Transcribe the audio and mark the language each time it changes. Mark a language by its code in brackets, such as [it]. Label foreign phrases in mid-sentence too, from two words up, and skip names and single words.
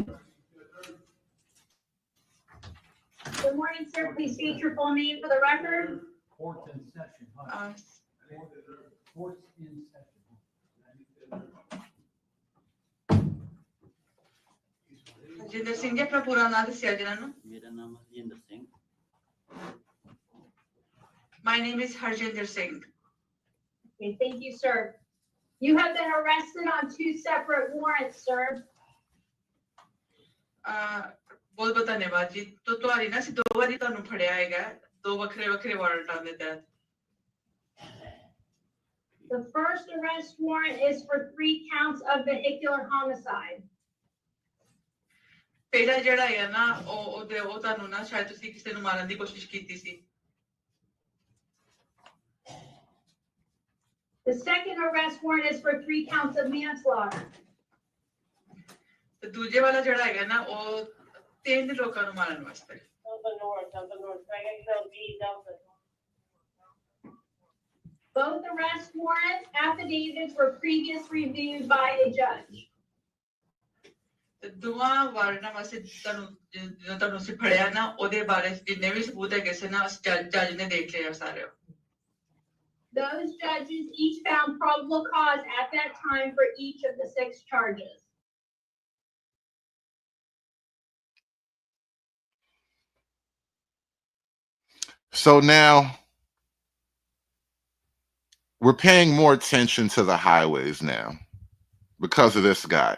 [en] Good morning, sir. Please state your full name for the record. Court's in session. Court's in session. [pa] ਜਿੰਦਰ ਸਿੰਘ ਜੀ ਆਪਣਾ ਪੂਰਾ ਨਾਮ ਦੱਸਿਆ ਜੀ ਇਨ੍ਹਾਂ ਨੂੰ ਮੇਰਾ ਨਾਮ ਹਰਜਿੰਦਰ ਸਿੰਘ [en] My name is Harjinder Singh. Okay, thank you, sir. You have been arrested on 2 separate warrants, sir. [pa] ਬਹੁਤ ਬਹੁਤ ਧੰਨਵਾਦ ਜੀ ਤੋ ਤੁਮ੍ਹਾਰੀ ਨਾ ਸੀ 2 ਬਾਰੀ ਤੁਹਾਨੂੰ ਫੜਿਆ ਹੈਗਾ 2 ਵੱਖਰੇ ਵੱਖਰੇ ਵਾਰੰਟਾਂ ਦੇ ਤਹਿਤ [en] The first arrest warrant is for 3 counts of vehicular homicide. [pa] ਪਹਿਲਾ ਜਿਹੜਾ ਹੈ ਨਾ ਉਹ ਤੁਹਾਨੂੰ ਨਾ ਸ਼ਾਇਦ ਤੁਸੀਂ ਕਿਸੇ ਨੂੰ ਮਾਰਨ ਦੀ ਕੋਸ਼ਿਸ਼ ਕੀਤੀ ਸੀ [en] The second arrest warrant is for 3 counts of manslaughter. [pa] ਤੇ ਦੂਜੇ ਵਾਲਾ ਜਿਹੜਾ ਹੈਗਾ ਨਾ ਉਹ 3 ਲੋਕਾਂ ਨੂੰ ਮਾਰਨ ਵਾਸਤੇ [en] Both arrest warrants affidavits were previously reviewed by a judge. [pa] ਤੇ ਦੋਵਾਂ ਵਾਰਨਾਂ ਵਾਸਤੇ ਤੁਹਾਨੂੰ ਸੇ ਫੜਿਆ ਨਾ ਉਹਦੇ ਬਾਰੇ ਜਿੰਨੇ ਵੀ ਸਬੂਤ ਹੈਗੇ ਸੀ ਨਾ ਜੱਜ ਨੇ ਦੇਖ ਲਿਆ ਸਾਰੇ [en] Those judges each found probable cause at that time for each of the 6 charges. So now we're paying more attention to the highways now because of this guy.